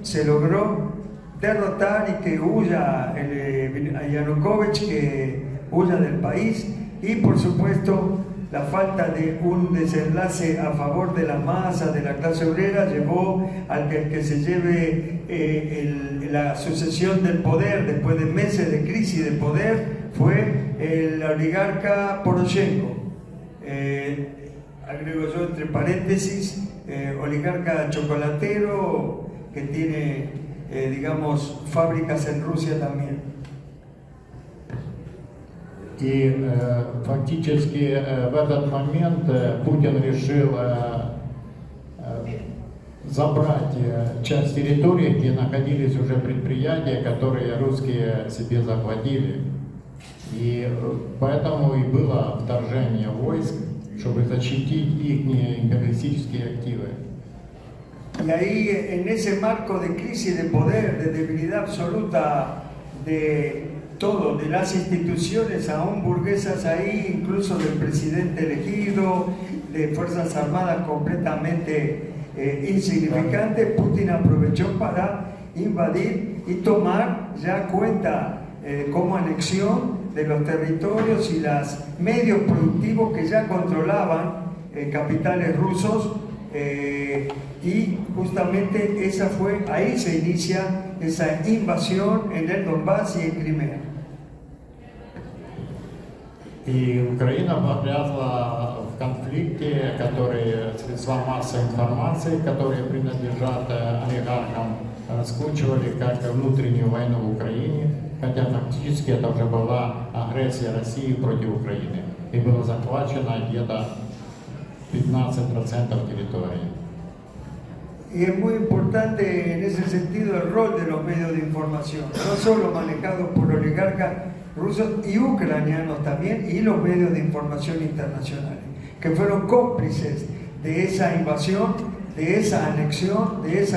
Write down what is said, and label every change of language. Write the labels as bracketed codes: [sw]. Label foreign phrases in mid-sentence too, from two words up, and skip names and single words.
[es] Se logró derrotar y que huya a Yanukovych, que huya del país, y por supuesto la falta de un desenlace a favor de la masa, de la clase obrera, llevó al que se lleve la sucesión del poder después de meses de crisis de poder, fue el oligarca Poroshenko. Agrego yo entre paréntesis, oligarca chocolatero que tiene, digamos, fábricas en Rusia también. [ru] И фактически в этот момент Путин решил забрать часть территории, где находились уже предприятия, которые русские себе захватили. И поэтому и было вторжение войск, чтобы защитить их империалистические активы. [es] Y ahí, en ese marco de crisis de poder, de debilidad absoluta de todo, de las instituciones aún burguesas ahí, incluso del presidente elegido, de fuerzas armadas completamente insignificantes, Putin aprovechó para invadir y tomar ya cuenta como anexión de los territorios y los medios productivos que ya controlaban capitales rusos, y justamente ahí se inicia esa invasión en el Donbass y en Crimea. [ru] И Украина погрязла в конфликте, средства массовой информации, которые принадлежат олигархам, раскручивали как внутреннюю войну в Украине, хотя фактически это уже была агрессия России против Украины. И было захвачено где-то 15% территории. [es] Y es muy importante en ese sentido el rol de los medios de información, no solo manejados por oligarcas rusos y ucranianos también, y los medios de información internacionales, que fueron cómplices de esa invasión, de esa anexión, de esa